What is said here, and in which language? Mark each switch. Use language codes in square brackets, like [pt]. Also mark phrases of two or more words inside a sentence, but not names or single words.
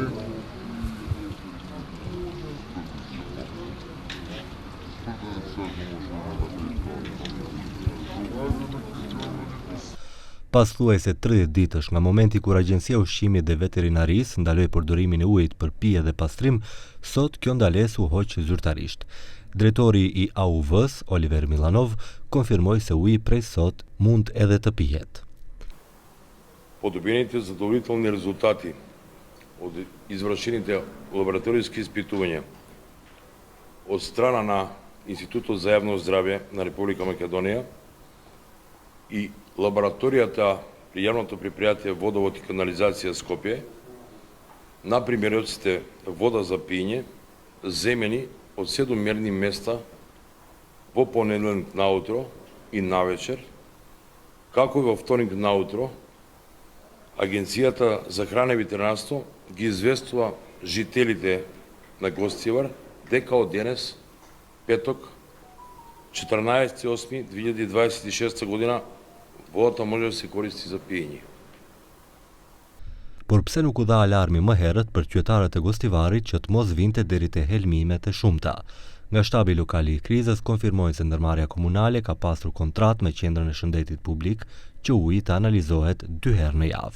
[sq] Pas thuajse 30 ditësh nga momenti kur Agjencia e Ushqimit dhe Veterinarisë ndaloi përdorimin e ujit për pije dhe pastrim, sot kjo ndalesë u hoq zyrtarisht. Drejtori i AUV-s, Oliver Milanov, konfirmoi se uji prej sot mund edhe të pihet. [mk] Подобрените задоволителни резултати от извършените лабораторийски изпитвания от страна на Института за явно здраве на Република Македония и лабораторията при явното предприятие Водовод и канализация Скопие на примероците вода за пиење земени от 7 мерни места во понеделник наутро и навечер, како и во вторник наутро, Агенцијата за храна и ветеринарство ги известува жителите на Гостивар дека од денес, петок, 14.8.2026 година, водата може да се користи за пиење. [sq] Por pse nuk u dha alarmi më herët për qytetarët e Gostivarit që të mos vinte deri te helmimet e shumta? Nga shtabi lokal i krizës konfirmojnë se ndërmarrja komunale ka pasur kontratë me Qendrën e Shëndetit Publik që uji të analizohet 2 herë në javë.